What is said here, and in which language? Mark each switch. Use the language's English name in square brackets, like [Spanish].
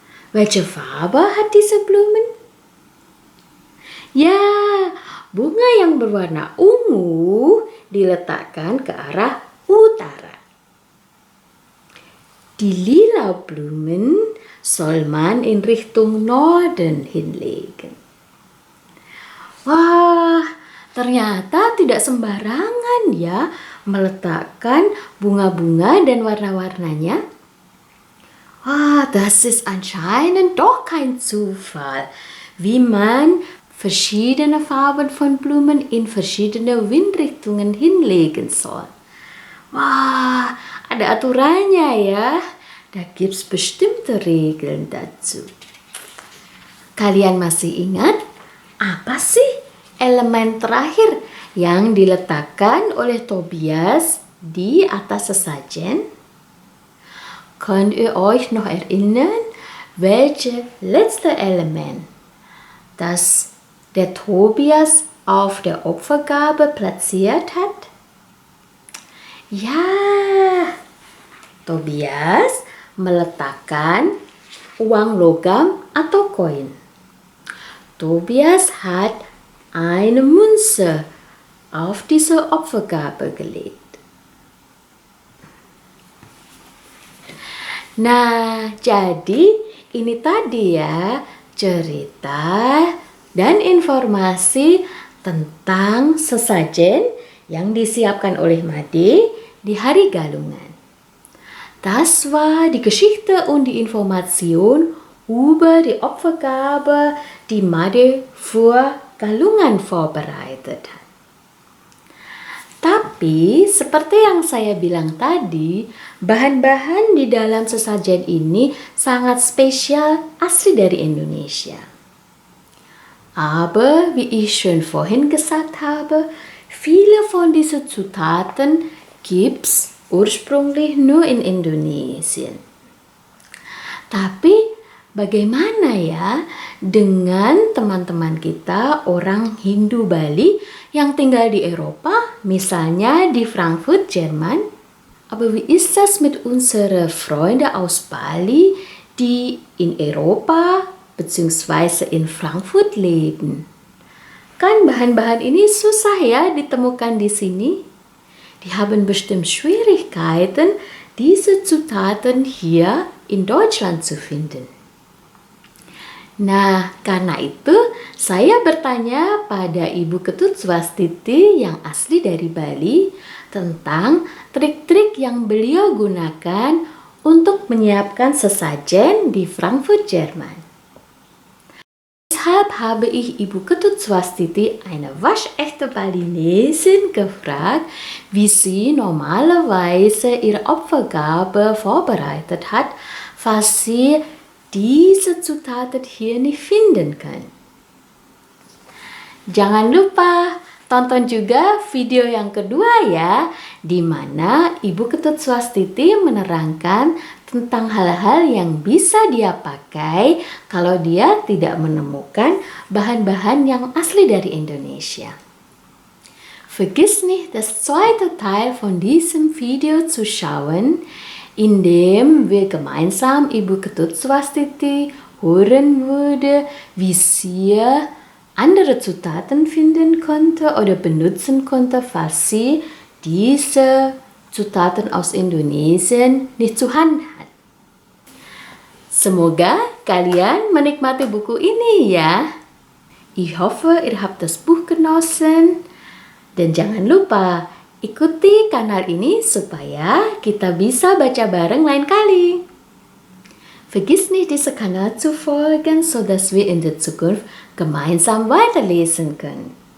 [German] Welche Farbe hat diese Blumen? [Indonesian] Ya, bunga yang berwarna ungu diletakkan ke arah utara. [German] Die lila Blumen soll man in Richtung Norden hinlegen. [Indonesian] Wah, ternyata tidak sembarangan ya meletakkan bunga-bunga dan warna-warnanya. [German] Das ist anscheinend doch kein Zufall, wie man verschiedene Farben von Blumen in verschiedene Windrichtungen hinlegen soll. [Indonesian] Wah, ada aturannya ya. [German] Da gibt's bestimmte Regeln dazu. [Indonesian] Kalian masih ingat apa sih elemen terakhir yang diletakkan oleh Tobias di atas sesajen? [German] Könnt ihr euch noch erinnern, welche letzte Element, das der Tobias auf der Opfergabe platziert hat? [Indonesian] Ya, Tobias meletakkan uang logam atau koin. [German] Tobias hat eine Münze auf diese Opfergabe gelegt. [Indonesian] Nah, jadi ini tadi ya cerita dan informasi tentang sesajen yang disiapkan oleh Made di hari Galungan. [German] Das war die Geschichte und die Information über die Opfergabe, die Made für Galungan vorbereitet hat. [Indonesian] Tapi seperti yang saya bilang tadi, bahan-bahan di dalam sesajen ini sangat spesial asli dari Indonesia. [German] Aber wie ich schon vorhin gesagt habe, viele von diesen Zutaten gibt's ursprünglich nur in Indonesien. [Indonesian] Tapi bagaimana ya dengan teman-teman kita orang Hindu Bali yang tinggal di Eropa, misalnya di Frankfurt, Jerman? [German] Aber wie ist das mit unseren Freunden aus Bali, die in Europa bzw. in Frankfurt leben? [Indonesian] Kan bahan-bahan ini susah ya ditemukan di sini. [German] Die haben bestimmt Schwierigkeiten, diese Zutaten hier in Deutschland zu finden. [Indonesian] Nah, karena itu saya bertanya pada Ibu Ketut Swastiti yang asli dari Bali tentang trik-trik yang beliau gunakan untuk menyiapkan sesajen di Frankfurt, Jerman. [German] Deshalb habe ich Ibu Ketut Swastiti, eine waschechte Balinesin, gefragt, wie sie normalerweise ihre Opfergabe vorbereitet hat, falls sie diese Zutaten hier nicht finden kann. [Indonesian] Jangan lupa tonton juga video yang kedua ya, di mana Ibu Ketut Swastiti menerangkan tentang hal-hal yang bisa dia pakai kalau dia tidak menemukan bahan-bahan yang asli dari Indonesia. [German] Vergiss nicht, das zweite Teil von diesem Video zu schauen, in dem wir gemeinsam Ibu Ketut Swastiti hören würde, wie sie andere Zutaten finden konnte oder benutzen konnte, falls sie diese Zutaten aus Indonesien nicht zu Hand hat. [Indonesian] Semoga kalian menikmati buku ini ya. [German] Ich hoffe, ihr habt das Buch genossen. [Indonesian] Dan jangan lupa, ikuti kanal ini supaya kita bisa baca bareng lain kali. [German] Vergiss nicht, diese Kanal zu folgen, sodass wir in der Zukunft gemeinsam weiterlesen können.